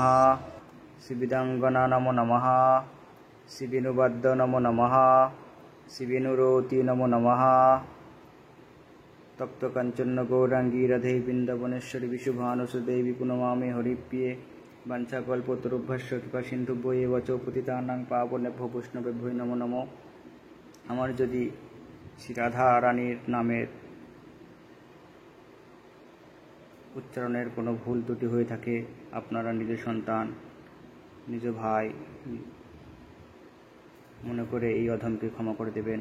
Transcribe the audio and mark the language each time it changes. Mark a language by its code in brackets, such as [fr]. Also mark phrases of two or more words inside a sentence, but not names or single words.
[sa] শ্রী বিদাঙ্গনা নমো নমঃ। শ্রী বেণুবাদ্য নমো নমঃ। শ্রী বেণুরতি নমো নমঃ। তপ্ত কাঞ্চন গৌরাঙ্গী রাধে বৃন্দাবনেশ্বরী বিশুভানুসুদেবী পুনমামি হরিপ্রিয়ে বাঞ্ছাকল্পতরুভ্যশ্চ কৃপা সিন্ধুভ্যো এব চ পতিতানাং পাবনেভ্যো বৈষ্ণবেভ্যো নমো নমঃ। [bn] আমার যদি শ্রী রাধা রানীর নামের উচ্চারণের কোনো ভুল ত্রুটি হয়ে থাকে, আপনারা নিজ সন্তান, নিজ ভাই মনে করে এই অধমকে ক্ষমা করে দেবেন।